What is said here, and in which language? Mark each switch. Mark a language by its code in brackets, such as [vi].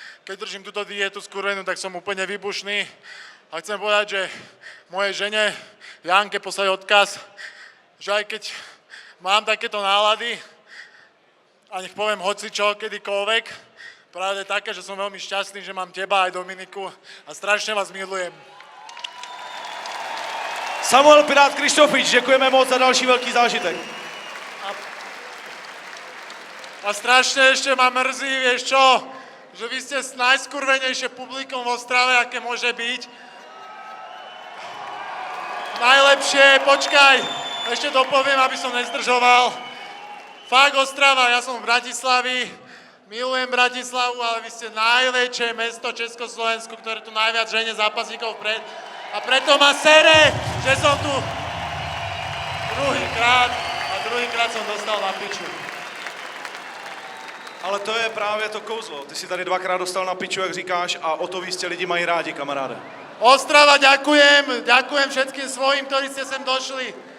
[sk] Keď držím túto dietu skurvenú, tak som úplne výbušný. A chcem povedať, že mojej žene Janke poslať odkaz, že aj keď mám takéto nálady, a nech poviem hocičo, kedykoľvek, pravda je taká, že som veľmi šťastný, že mám teba aj Dominiku a strašne vás milujem. [cs] Samuel Pirát Krištofič, děkujeme moc za další velký zážitek. [sk] A strašne ešte ma mrzí, vieš čo, že vy ste najskurvenejšie publikum v Ostrave, aké môže byť. Najlepšie, počkaj, ešte dopoviem, aby som nezdržoval. Fakt Ostrava, ja som v Bratislavi, milujem Bratislavu, ale vy ste najväčšie mesto Československu, ktoré tu najviac žene zápasníkov vpred. A preto ma sere, že som tu druhýkrát som dostal na piču. [cs] Ale to je právě to kouzlo. Ty si tady 2krát dostal na piču, jak říkáš, a o to víc tě lidi mají rádi, kamaráde. [sk] Ostrava, ďakujem všetkým svojim, ktorí ste sem došli.